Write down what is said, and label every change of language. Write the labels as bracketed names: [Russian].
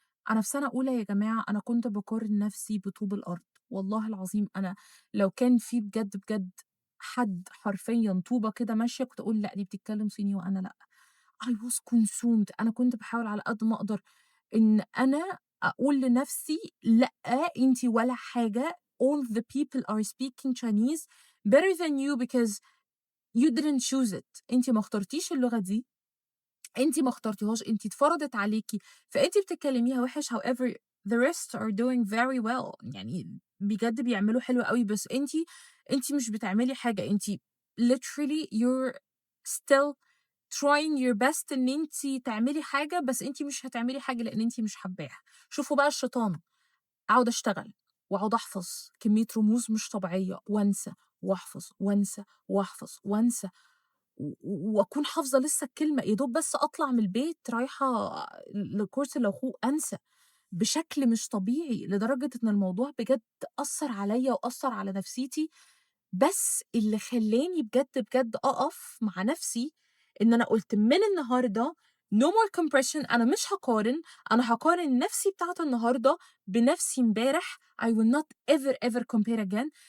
[Arabic] أنا في سَنة أولى يا جماعة أنا كنت باقارن نَفْسي بطوب الأرض، والله العظيم أنا لو كان في بجد، بجد حد حرفيًا طوبة كده ماشية كنت أقول لأ، دي بتتكلم صيني وأنا لأ. [English] I was consumed. [Arabic] أنا كنت باحاول على قد ما أقدر إن أنا أقول لنَفْسي لأ، أنتِ ولا حاجة. [English] All the people are speaking Chinese better than you because you didn't choose it. [Arabic] أنتِ ما اخترتيش اللغة دي، أنتِ ما اخترتيهاش، أنتِ اتفرضت عليكِ، فأنتِ بتتكلميها وِحِش. [English] however the rest are doing very well. [Arabic] يعني بجد بيعملوا حلو أوي، بس أنتِ مش بتعملي حاجة. أنتِ [English] literally you're still trying your best [Arabic] إن أنتِ تعملي حاجة، بس أنتِ مش هتعملي حاجة لإن أنتِ مش حاباها. شوفوا بقى الشيطان، أقعد أشتغل وأقعد أحفظ كمية رموز مش طبيعية وأنسى وأحفظ وأنسى وأحفظ وأنسى، وأكون حافظة لسه الكلمة، يا دوب بس أطلع من البيت رايحة لكورس الأخوة أنسى بشكل مش طبيعي، لدرجة إن الموضوع بجد أثّر عليّا وأثّر على نفسيتي. بس اللي خلّاني بجد، بجد أقف مع نفسي إن أنا قُلت من النهارده [English] no more compression. [Arabic] أنا مش هاقارن، أنا هاقارن نفسي بتاعة النهارده بنفسي امبارح. [English] I will not ever, ever compare again.